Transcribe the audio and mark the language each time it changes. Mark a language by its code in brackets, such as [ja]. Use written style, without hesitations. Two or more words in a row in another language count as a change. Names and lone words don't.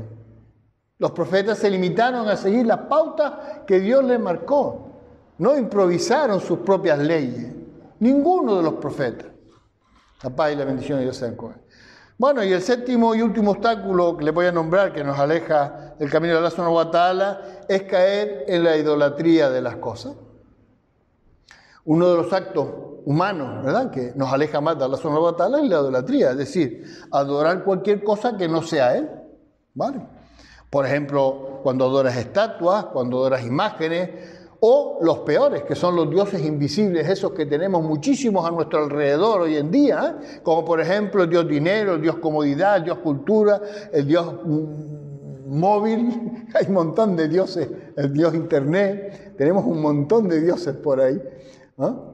[es] Los profetas se limitaron a seguir las pautas que Dios les marcó. No improvisaron sus propias leyes. Ninguno de los profetas. La paz y la bendición de Dios sean con ellos. Bueno, y el séptimo y último obstáculo que le voy a nombrar, que nos aleja del camino de [ar] الله سبحانه وتعالى, [es] es caer en la idolatría de las cosas. Uno de los actos humanos, ¿verdad?, que nos aleja más de [ar] الله سبحانه وتعالى [es] es la idolatría, es decir, adorar cualquier cosa que no sea Él, ¿vale? Por ejemplo, cuando adoras estatuas, cuando adoras imágenes, o los peores, que son los dioses invisibles, esos que tenemos muchísimos a nuestro alrededor hoy en día, como por ejemplo el dios dinero, el dios comodidad, el dios cultura, el dios móvil, hay un montón de dioses, el dios internet, tenemos un montón de dioses por ahí, ¿no?